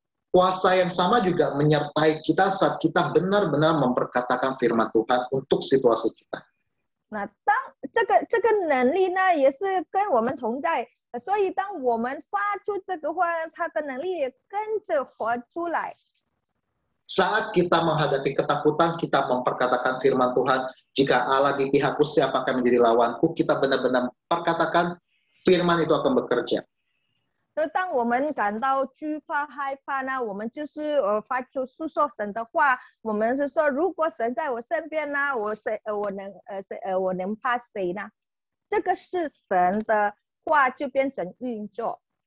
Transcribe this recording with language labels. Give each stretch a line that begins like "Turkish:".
Indonesian: Kuasa yang sama juga menyertai kita saat kita benar-benar memperkatakan firman Tuhan untuk situasi kita.
Chinese: 那当这个能力呢，也是跟我们同在，所以当我们发出这个话，他的能力也跟着活出来。
Indonesian: Saat kita menghadapi ketakutan, kita memperkatakan firman Tuhan, jika Allah di pihakku, siapa akan menjadi lawanku? Kita benar-benar perkatakan firman itu akan bekerja.
Chinese: 所以当我们感到惧怕、害怕呢，我们就是发出诉说神的话。我们是说，如果神在我身边呢，我能怕谁呢？这个是神的话就变成运作。